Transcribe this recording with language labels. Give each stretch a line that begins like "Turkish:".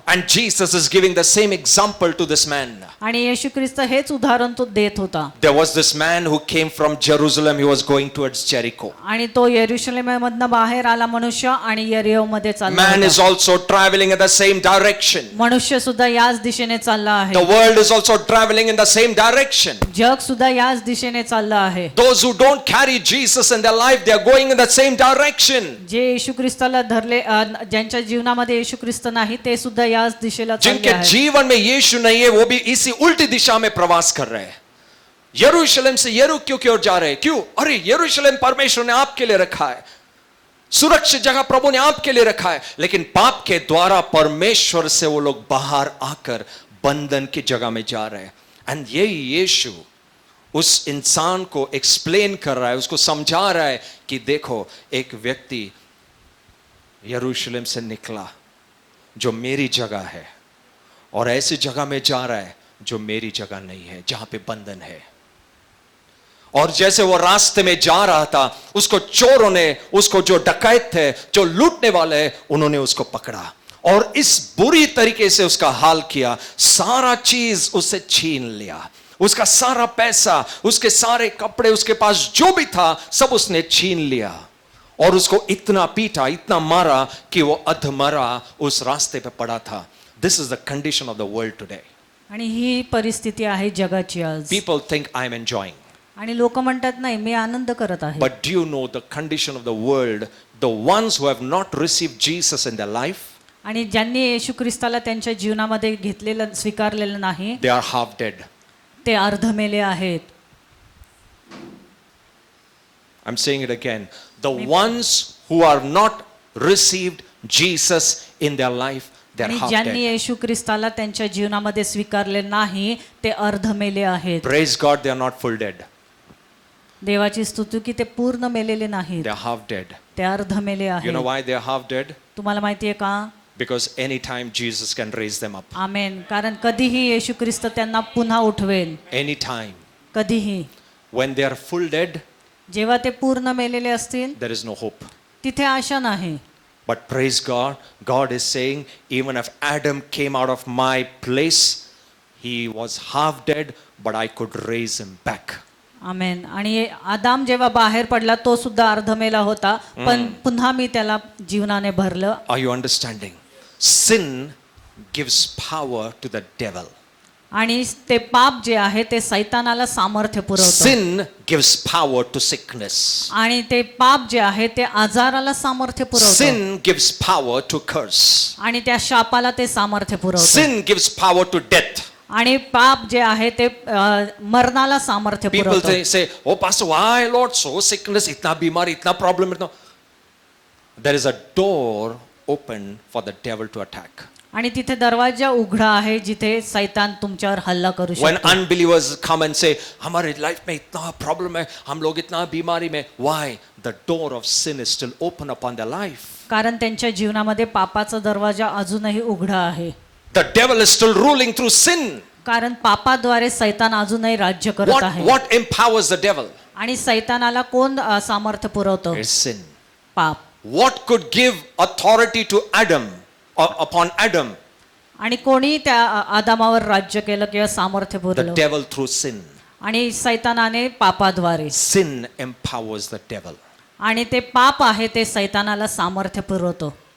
English: And Jesus is giving the same example to this man.
Marathi: आणि येशू ख्रिस्त हेच उदाहरण तो देत होता.
English: There was this man who came from Jerusalem. He was going towards Jericho.
Marathi: आणि तो यरुशलेममधनं बाहेर आला मनुष्य आणि यरीहोमध्ये चालला
English: Man is
Marathi: होता.
English: also traveling in the same direction.
Marathi: मनुष्य सुद्धा याच दिशेने चालला आहे.
English: The world is also traveling in the same direction.
Marathi: जग सुद्धा याच दिशेने चाललं आहे.
English: Those who don't carry Jesus in their life, they are going in the same direction.
Marathi: जे येशू ख्रिस्ताला धरले, ज्यांच्या जीवनामध्ये येशू ख्रिस्त नाही, ते सुद्धा याच दिशेला चालले
Hindi: जिनके
Marathi: आहेत.
Hindi: जीवन में यीशु नहीं है, वो भी इसी उल्टी दिशा में प्रवास कर रहे हैं. यरूशलेम से यरीहो की ओर जा रहे हैं. क्यों? अरे यरूशलेम परमेश्वर ने आपके लिए रखा है, सुरक्षित जगह प्रभु ने आपके लिए रखा है. लेकिन पाप के द्वारा परमेश्वर से वो लोग बाहर आकर बंधन की जगह में जा रहे हैं. एंड यही यीशु उस इंसान को एक्सप्लेन कर रहा है, उसको समझा रहा है कि देखो, एक व्यक्ति यरूशलेम से निकला जो मेरी जगह है और ऐसी जगह में जा रहा है जो मेरी जगह नहीं है, जहां पे बंधन है. और जैसे वो रास्ते में जा रहा था, उसको चोरों ने, उसको जो डकैत थे, जो लूटने वाले हैं, उन्होंने उसको पकड़ा और इस बुरी तरीके से उसका हाल किया. सारा चीज उससे छीन लिया, उसका सारा पैसा, उसके सारे कपड़े, उसके पास जो भी था सब उसने छीन लिया और उसको इतना पीटा, इतना मारा कि वो अधमरा उस रास्ते पे पड़ा था.
English: This is the condition of the world today.
Marathi: आणि ही परिस्थिती आहे जगाची आज.
English: People think I am enjoying.
Marathi: आणि लोक म्हणतात नाही, मी आनंद करत आहे.
English: But do you know the condition of the world? The ones who have not received Jesus in their life,
Marathi: आणि ज्यांनी येशू ख्रिस्ताला त्यांच्या जीवनामध्ये घेतलेलं स्वीकारलेलं नाही
English: they are half dead.
Marathi: ते अर्धमेले आहेत.
English: I'm saying it again. The ones who are not received Jesus in their life, they're
Marathi: आणि
English: half
Marathi: ज्यांनी
English: dead.
Marathi: येशू ख्रिस्ताला त्यांच्या जीवनामध्ये स्वीकारले नाही ते अर्धमेले आहेत.
English: Praise God, they are not full dead.
Marathi: देवाची स्तुती की ते पूर्ण मेलेले नाहीत,
English: They're half dead.
Marathi: ते अर्धमेले
English: You know why they're half dead?
Marathi: तुम्हाला माहितीये का?
English: Because anytime Jesus can raise them up. Amen.
Marathi: कारण कधीही येशू ख्रिस्त त्यांना पुन्हा उठवेल,
English: Anytime.
Marathi: कधीही.
English: When they are full dead,
Marathi: जेव्हा ते पूर्ण मेलेले असतील
English: there is no hope.
Marathi: तिथे आशा नाही.
English: But praise God, God is saying, even if Adam came out of my place, he was half dead, but I could raise him back. Amen.
Marathi: आणि आदाम जेव्हा बाहेर पडला तो सुद्धा अर्धमेला होता, पण पुन्हा मी त्याला जीवनाने भरलं.
English: Are you understanding? Sin gives power to the devil.
Marathi: आणि ते पाप जे आहे ते सैतानाला सामर्थ्य पुरवतं.
English: Sin gives power to sickness.
Marathi: आणि ते पाप जे आहे ते आजाराला सामर्थ्य पुरवतं.
English: Sin gives power to curse.
Marathi: आणि त्या शापाला ते सामर्थ्य पुरवतं.
English: Sin gives power to death.
Marathi: आणि पाप जे आहे ते मरणाला सामर्थ्य
English: People
Marathi: पुरवतं.
English: say, oh pastor, why Lord, so sickness,
Hindi: itna bimar, itna problem. Itna.
English: There is a door open for the devil to attack.
Marathi: आणि तिथे दरवाजा उघडा आहे जिथे सैतान तुमच्यावर हल्ला करू
English: When
Marathi: शकतो.
English: unbelievers come and say,
Hindi: हमारे life में इतना problem है, हम लोग इतना बीमारी में,
English: why? The door of sin is still open upon their life.
Marathi: कारण त्यांच्या जीवनामध्ये पापाचा दरवाजा अजूनही उघडा आहे.
English: The devil is still ruling through sin.
Marathi: कारण पापाद्वारे सैतान अजूनही राज्य करत आहे.
English: What empowers the devil?
Marathi: आणि सैतानाला कोण सामर्थ्य पुरवतो?
English: It's sin.
Marathi: पाप.
English: What could give authority to Adam or upon Adam?
Marathi: आणि कोणी त्या आदामावर राज्य केलं किंवा सामर्थ्य
English: The
Marathi: पुरवलं?
English: devil through sin.
Marathi: आणि सैतानाने पापाद्वारे.
English: Sin empowers the devil.
Marathi: आणि ते पाप आहे ते सैतानाला सामर्थ्य पुरवतो.